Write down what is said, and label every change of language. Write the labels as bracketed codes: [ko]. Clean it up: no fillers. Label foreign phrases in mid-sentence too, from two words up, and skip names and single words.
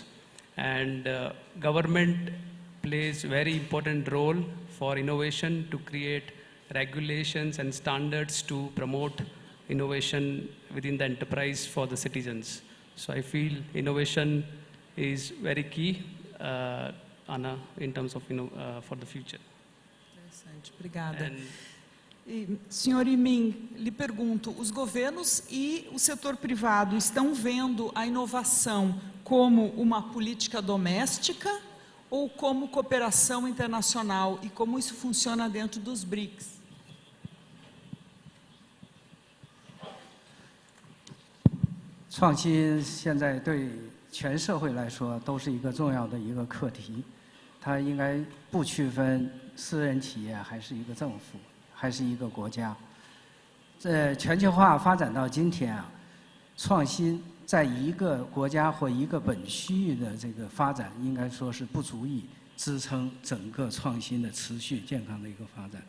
[en] And government plays very important role for innovation to create regulations and standards to promote innovation within the enterprise for the citizens. So I feel innovation is very key, Anna, in terms of for the future. [pt] Interessante, obrigada. E, senhor Imin, lhe pergunto, os governos e o setor privado estão vendo a inovação como uma política doméstica ou como cooperação internacional, e como isso funciona dentro dos BRICS? [zh] 创新现在对全社会来说都是一个重要的一个课题，它应该不区分私人企业还是一个政府，还是一个国家。全球化发展到今天啊，创新在一个国家或一个本区域的这个发展，应该说是不足以支撑整个创新的持续健康的一个发展。